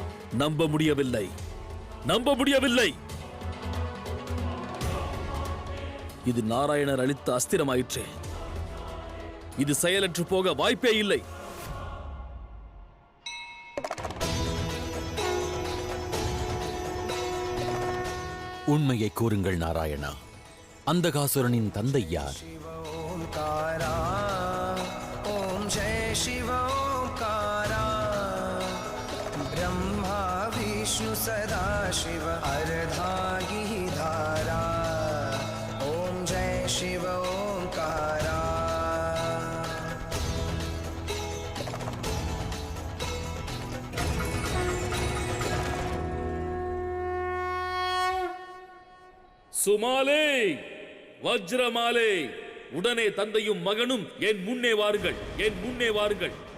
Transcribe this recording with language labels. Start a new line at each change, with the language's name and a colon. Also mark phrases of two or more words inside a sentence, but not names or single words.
Tamil: நம்ப முடியவில்லை, நம்ப முடியவில்லை. இது நாராயணர் அளித்த அஸ்திரமாயிற்றே. இது செயலற்று போக வாய்ப்பே இல்லை. உண்மையை கூறுங்கள் நாராயணா. அந்தகாசுரனின் தந்தை யார்?
Hindi: ओंकारा ओम जय शिव ओंकारा ब्रह्मा विष्णु सदा शिव अर्धांगी धारा ओम जय शिव ओंकारा
Tamil: சுமாலே, வஜ்ரமாலே, உடனே தந்தையும் மகனும் என் முன்னே வாருங்கள், என் முன்னே வாருங்கள்.